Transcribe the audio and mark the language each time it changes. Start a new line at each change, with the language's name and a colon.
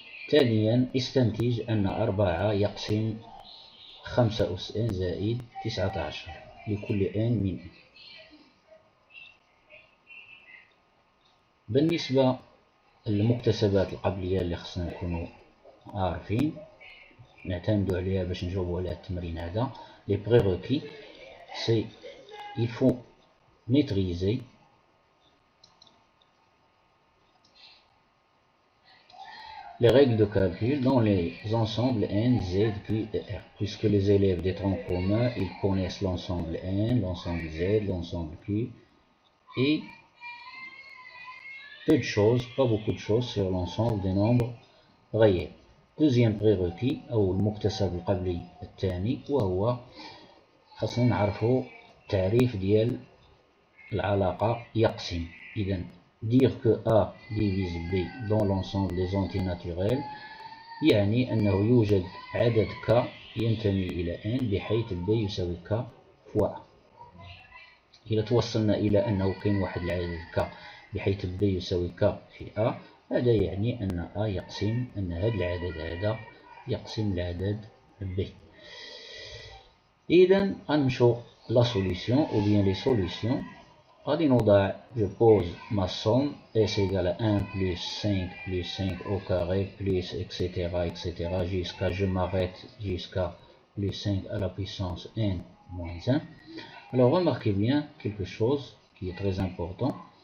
Arabic: ثانيا استنتج أن 4 يقسم 5 أس n زائد 19 لكل n من n. بالنسبة للمكتسبات القبلية اللي خصنا نكونوا عارفين نعتمدوا عليها باش نجاوبوا على التمرين هذا.
French: Les prérequis, c'est il faut maîtriser les règles de calcul dans les ensembles n, z, q et r. Puisque les élèves des troncs communs, ils connaissent l'ensemble n, l'ensemble z, l'ensemble q et peu de choses, pas beaucoup de choses sur l'ensemble des nombres réels. Deuxième prérequis
Arabic: أو المكتسب القبلي الثاني وهو خاصنا نعرفوا التعريف ديال العلاقة يقسم. إذا
French: dire que A divise B dans l'ensemble des entiers naturels
Arabic: يعني أنه يوجد عدد K ينتمي إلى N بحيث B يساوي K فوا A. إذا توصلنا إلى أنه كاين واحد العدد K بحيث B يساوي K في A، هذا يعني أن A يقسم أن هذا العدد هذا يقسم العدد B. إذا غنمشيو
French: لا سوليسيون أو بيان لي سوليسيون.
Arabic: غادي نوضع
French: je pose ma somme S égale à 1 plus 5 plus 5 au carré plus etc. jusqu'à je m'arrête jusqu'à plus 5 à la puissance n moins 1. Alors remarquez bien quelque chose qui est très important.